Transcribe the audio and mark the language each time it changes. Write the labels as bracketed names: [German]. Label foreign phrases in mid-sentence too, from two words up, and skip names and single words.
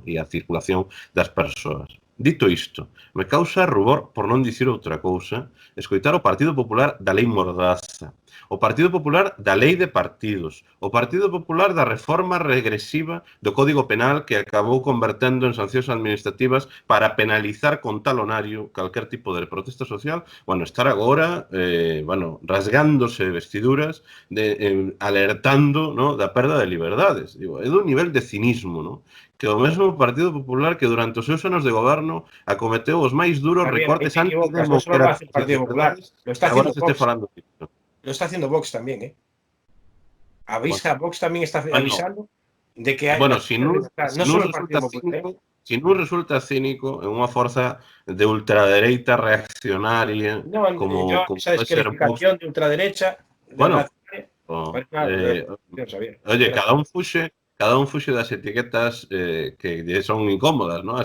[Galician] E a circulación das persoas. Dito isto, me causa rubor, por non dicir outra cousa, escoitar o Partido Popular da Lei Mordaza, o Partido Popular da Lei de Partidos, o Partido Popular da reforma regresiva do Código Penal que acabou convertendo en sancións administrativas para penalizar con talonario calquer tipo de protesta social, estar agora, [Spanish] rasgándose vestiduras, [Galician] alertando, ¿no?, da perda de liberdades. Digo, é dun nivel de cinismo, ¿no?, que o mesmo Partido Popular que durante os seus anos de goberno acometeu os máis duros recortes antidemocráticos. [Spanish] No solo lo hace el Partido Popular, lo está haciendo Vox. [Galician] Falando disto. [Spanish] Lo está haciendo Vox tamén, ¿eh? [Galician] Vox tamén está avisando de que hai... Si non resulta cínico en unha forza de ultradereita reaccionaria como [Spanish] esa descalificación de ultraderecha [Galician] oye, cada un fuxe das etiquetas que son incómodas, ¿no?